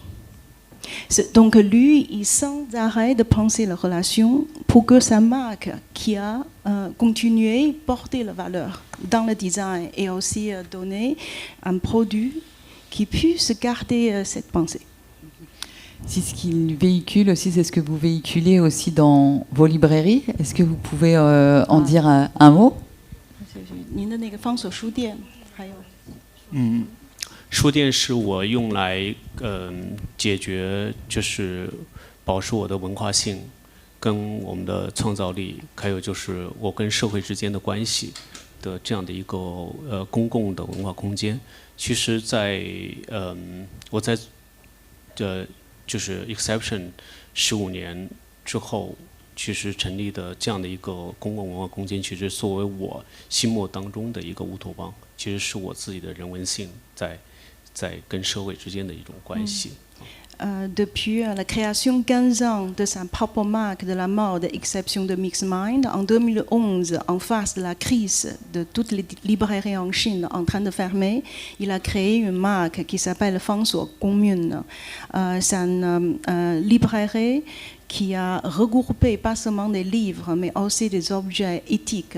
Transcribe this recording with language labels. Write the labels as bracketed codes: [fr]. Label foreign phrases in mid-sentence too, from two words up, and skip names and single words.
[fr] Donc lui, il sans arrêt de penser la relation pour que sa marque qui a continué porter la valeur dans le design et aussi donner un produit qui puisse garder cette pensée. C'est ce qu'il véhicule aussi, c'est ce que vous véhiculez aussi dans vos librairies. Est-ce que vous pouvez en dire un mot? [zh] 书店是我用来解决就是保持我的文化性跟我们的创造力，还有就是我跟社会之间的关系的这样的一个公共的文化空间。其实在我在就是 Exception 15年之后， 其实成立的这样的一个公共文化空间，其实作为我心目当中的一个乌托邦，其实是我自己的人文性在跟社会之间的一种关系。 [fr] Depuis la création 15 ans de sa propre marque de la mode, exception de Mixed Mind, en 2011, en face de la crise de toutes les librairies en Chine en train de fermer, il a créé une marque qui s'appelle Fangsuo Commune. C'est une librairie qui a regroupé pas seulement des livres, mais aussi des objets éthiques.